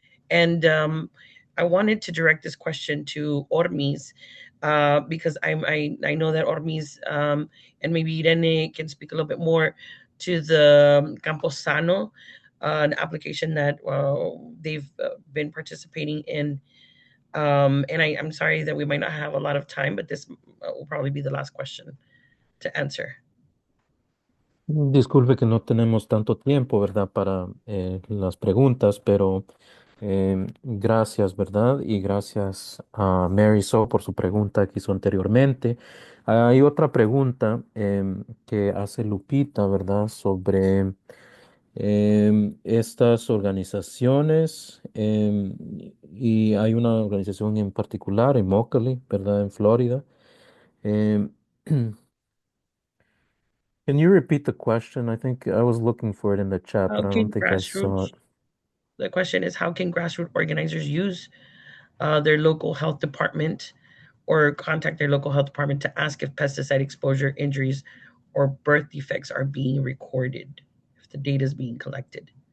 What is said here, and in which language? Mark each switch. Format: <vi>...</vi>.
<en>And I wanted to direct this question to Ormis, because I know that Ormis and maybe Irene can speak a little bit more to the Camposano, an application that they've been participating in. And I'm sorry that we might not have a lot of time, but this will probably be the last question to answer.</en> <es>Disculpe que no tenemos tanto tiempo, ¿verdad? Para las preguntas, pero gracias, ¿verdad? Y gracias a Mary So por su pregunta que hizo anteriormente. Hay otra pregunta que hace Lupita, ¿verdad? Sobre estas organizaciones, y hay una organización en particular en Immokalee, ¿verdad? En Florida.</es> <en>Em, Can you repeat the question? I think I was looking for it in the chat, How but I can don't think I saw it. The question is, how can grassroots organizers use their local health department or contact their local health department to ask if pesticide exposure, injuries, or birth defects are being recorded, if the data is being collected?</en>